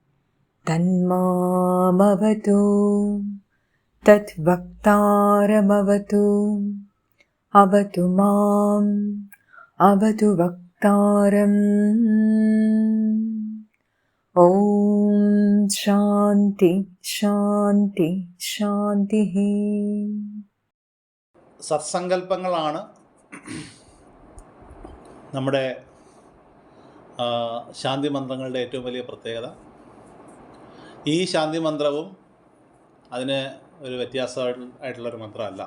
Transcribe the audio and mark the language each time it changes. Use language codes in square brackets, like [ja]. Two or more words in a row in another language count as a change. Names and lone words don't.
[sa] तन्मामवतु तद्वक्तारमवतु अवतु माम् अवतु वक्तारम्। ॐ शान्ति शान्ति शान्तिः। [ml] സത്സങ്കല്പങ്ങളാണ് നമ്മുടെ ശാന്തി മന്ത്രങ്ങളുടെ ഏറ്റവും വലിയ പ്രത്യേകത. ഈ ശാന്തി മന്ത്രവും അതിന് ഒരു വ്യത്യാസമായിട്ടുള്ളൊരു മന്ത്രമല്ല.